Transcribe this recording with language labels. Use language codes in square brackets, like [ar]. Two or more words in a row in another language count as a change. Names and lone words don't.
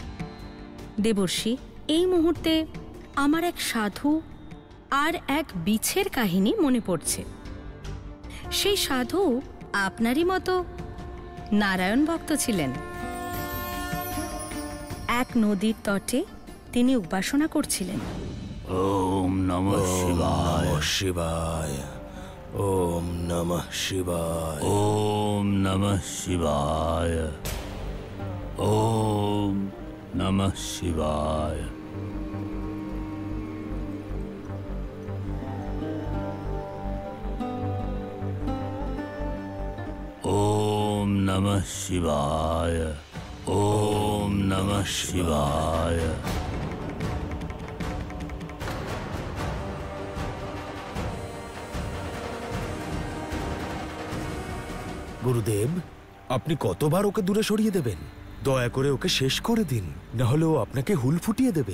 [bn] দেবর্ষি, এই মুহূর্তে আমার এক সাধু আর এক বীজের কাহিনী মনে পড়ছে। সেই সাধু আপনারই মতো নারায়ণ ভক্ত ছিলেন। এক নদীর তটে তিনি উপাসনা করছিলেন। [sa] ওম নমঃ শিবায় শিবায়, ওম নমঃ শিবায়, ওম নমঃ শিবায়, ওম নমঃ শিবায়। ওম নমঃ শিবায়, ওম নমঃ শিবায়। [bn] গুরুদেব, আপনি কতবার ওকে দূরে সরিয়ে দেবেন? দয়া করে ওকে শেষ করে দিন, না হলে ও আপনাকে হুল ফুটিয়ে দেবে।